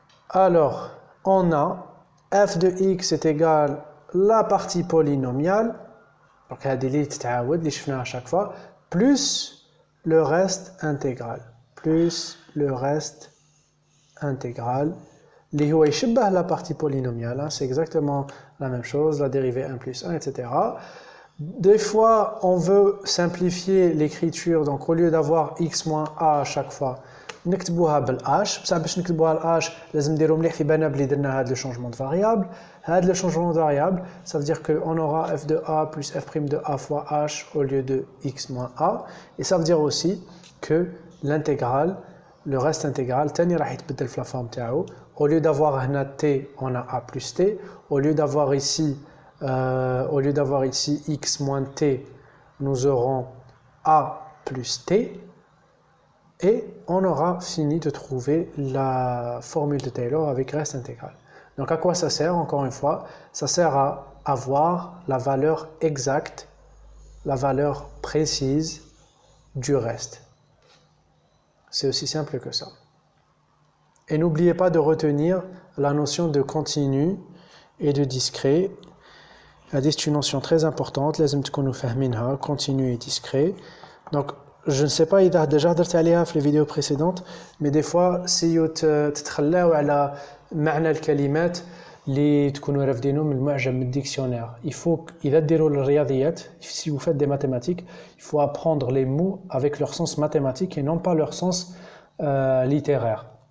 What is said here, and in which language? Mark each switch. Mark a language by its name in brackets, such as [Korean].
[French] Alors, on a f de x est égal la partie polynomiale, donc il y a des lignes à chaque fois, plus le reste intégral, plus le reste intégral. [Arabic] اللي هو يشبه [French] la partie polynomiale, c'est exactement la même chose, la dérivée 1 plus 1, etc. Des fois, on veut simplifier l'écriture, donc au lieu d'avoir x moins a à chaque fois, [Arabic] نكتبوها بالh. بصح باش نكتبوها بالh, لازم نديرو مليح في بالنا بلي درنا هذا [French] le changement de variable. هذا le changement de variable, ça veut dire qu'on aura f de a plus f' de a fois h au lieu de x moins a. Et ça veut dire aussi que l'intégrale, le reste intégral, [Arabic] تاني راح يتبدل في [French] la forme تاعو. Au lieu d'avoir هنا t, on a a plus t. Au lieu d'avoir ici x moins t, nous aurons a plus t. et on aura fini de trouver la formule de Taylor avec reste intégral. Donc à quoi ça sert? Encore une fois, ça sert à avoir la valeur exacte, la valeur précise du reste. C'est aussi simple que ça. Et n'oubliez pas de retenir la notion de continu et de discret. C'est une notion très importante, [Arabic] لازم تكونوا فاهمينها, [French] continu et discret. Donc je ne sais pas [Arabic] إذا déjà درت عليها في [French] les vidéos précédentes, mais des fois [Arabic] سيو تتخلاو على معنى الكلمات اللي تكونوا رافدينهم من المعجم من الديكسيونير. [French] Il faut [Arabic] إذا ديروا الرياضيات, [French] si vous faites des mathématiques, il faut apprendre les mots avec leur sens mathématique et non pas leur sens littéraire.